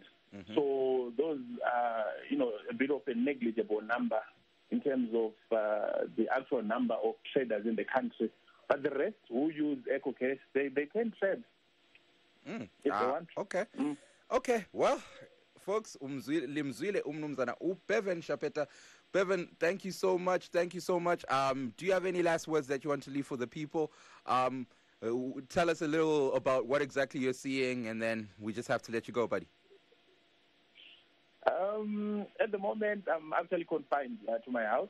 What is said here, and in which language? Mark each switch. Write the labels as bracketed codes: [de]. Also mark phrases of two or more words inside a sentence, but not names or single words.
[en] So those are a bit of a negligible number in terms of the actual number of traders in the country. But the rest who use EcoCash, they can trade if they want. Okay. Okay. Well, folks, [nd] limzwile umnumzana uBevan Chapeta. [en] Bevan, thank you so much. Thank you so much. Do you have any last words that you want to leave for the people? Tell us a little about what exactly you're seeing, and then we just have to let you go, buddy. At the moment, I'm actually confined to my house.